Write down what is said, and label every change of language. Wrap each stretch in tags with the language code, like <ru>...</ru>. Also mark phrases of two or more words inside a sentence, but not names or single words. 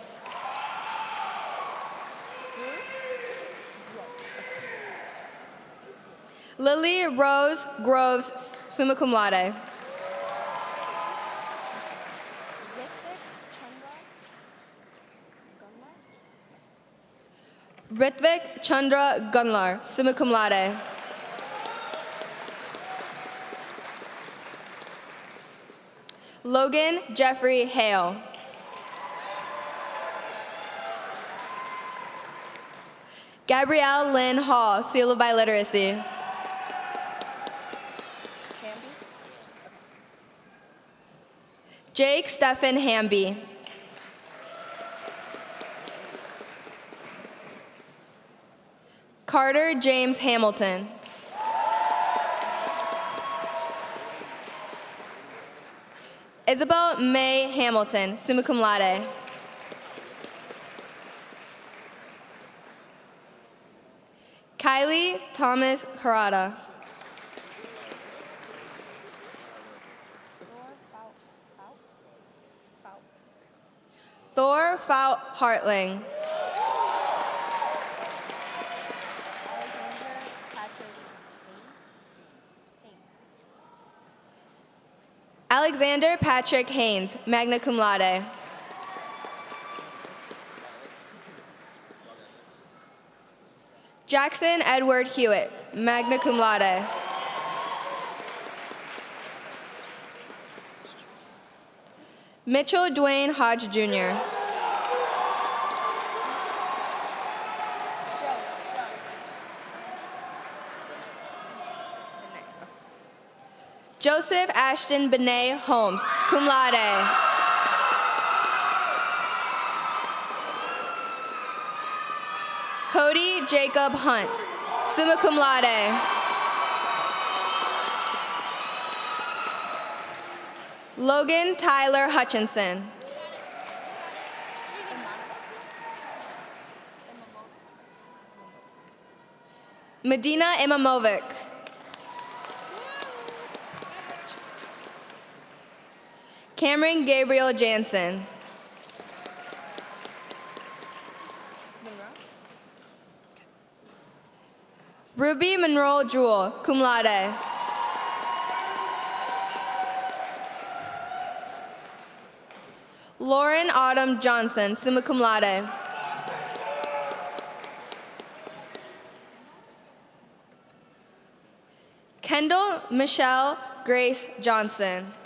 <en>Lily Rose Groves,</en> <la>summa cum laude.</la> <en>Ritvik Chandra Gunlar,</en> <la>summa cum laude.</la> <en>Logan Jeffrey Hale. Gabrielle Lynn Hall, seal of biliteracy. Jake Stephen Hamby. Carter James Hamilton. Isabel May Hamilton,</en> <la>summa cum laude.</la> <en>Kylie Thomas Harada. Thor Fout Hartling. Alexander Patrick Haynes,</en> <la>magna cum laude.</la> <en>Jackson Edward Hewitt,</en> <la>magna cum laude.</la> <en>Mitchell Dwayne Hodge Jr. Joseph Ashton Benet Holmes,</en> <la>cum laude.</la> <en>Cody Jacob Hunt,</en> <la>summa cum laude.</la> <en>Logan Tyler Hutchinson. Medina Imamovic. Cameron Gabriel Jansen. Ruby Monroe Jewel,</en> <la>cum laude.</la> <en>Lauren Autumn Johnson,</en> <la>summa cum laude.</la> <en>Kendall Michelle Grace Johnson.</en>